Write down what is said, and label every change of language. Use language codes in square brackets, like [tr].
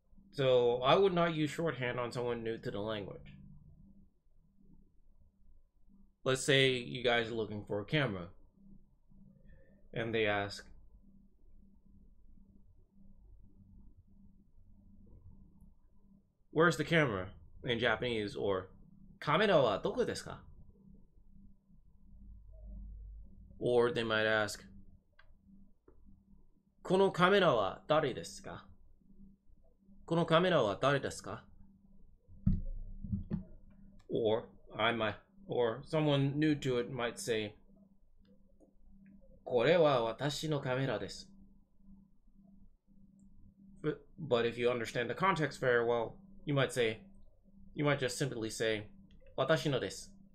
[en] So I would not use shorthand on someone new to the language. Let's say you guys are looking for a camera and they ask, where's the camera in Japanese? [ja] Or, カメラはどこですか? [en] Or they might ask, [ja] このカメラは誰ですか? このカメラは誰ですか? [en] Or someone new to it might say, [ja] これは私のカメラです. [en] But if you understand the context very well, you might just simply say, [ja] 私のです.